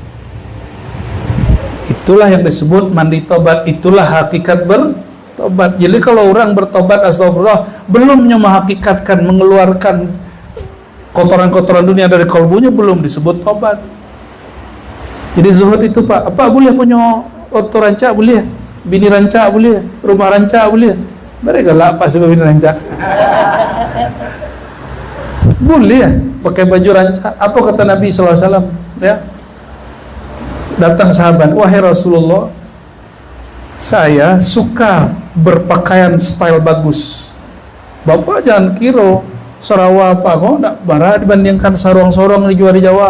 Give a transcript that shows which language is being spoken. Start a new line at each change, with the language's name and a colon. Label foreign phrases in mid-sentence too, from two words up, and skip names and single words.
Indonesian: Itulah yang disebut mandi taubat. Itulah hakikat bertobat. Jadi kalau orang bertobat astagfirullah, belumnya menghakikatkan, mengeluarkan kotoran-kotoran dunia dari kolbunya, belum disebut tobat. Jadi zuhud itu Pak, apa boleh punya oto rancak boleh, bini rancak boleh, rumah rancak boleh. Mereka lah apa sebab bini rancak? Boleh ya, pakai baju rancak. Apa kata Nabi SAW? Ya, datang sahabat, wahai Rasulullah, saya suka berpakaian style bagus. Bapak jangan kira Sarawak apa kok enggak bara dibandingkan sarung-sarung dijual di Jawa.